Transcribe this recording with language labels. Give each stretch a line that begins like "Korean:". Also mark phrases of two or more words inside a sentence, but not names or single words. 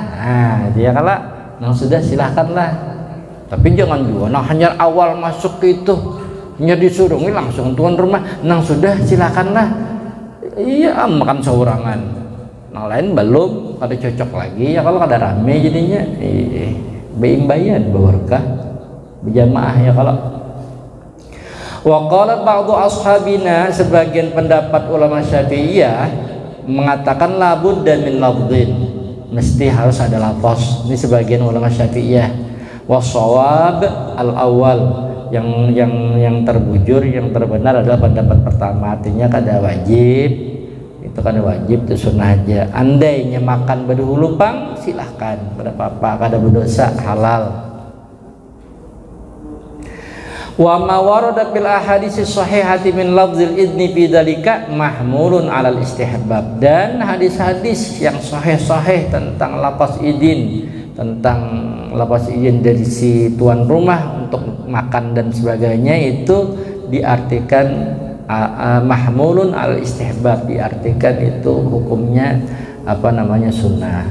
Banjar: Dia kalau nang sudah silakanlah. Tapi jangan juga nah hanya awal masuk itu hanya disuruh langsung tuan rumah nang sudah silakanlah. Iya, makan seorangan. Nang lain belum ada cocok lagi ya kalau ada rame jadinya beimbayan berkah berjamaah ya kalau.
Arabic: وقال بعض أصحابنا,
Indonesian: sebagian pendapat ulama Syafi'iyah mengatakan labud dan
Arabic: من لفظ,
Indonesian: mesti harus ada lafaz. Ini sebagian ulama Syafi'iyah.
Arabic: والصواب الأول,
Banjar: yang terbujur, yang terbenar adalah pendapat pertama, artinya kada wajib. Itu kada wajib, itu sunnah aja. Andainya makan berdahulu pang silahkan, pada apa-apa, kada berdosa, halal.
Arabic: وما ورد في الأحاديث الصحيحة من لفظ الإذن في ذلك محمول على الاستحباب,
Indonesian: dan hadis-hadis yang sahih-sahih tentang lafaz idin, tentang lafaz izin dari si tuan rumah untuk makan dan sebagainya itu diartikan
Arabic: محمول على الاستحباب,
Indonesian: diartikan itu hukumnya sunnah.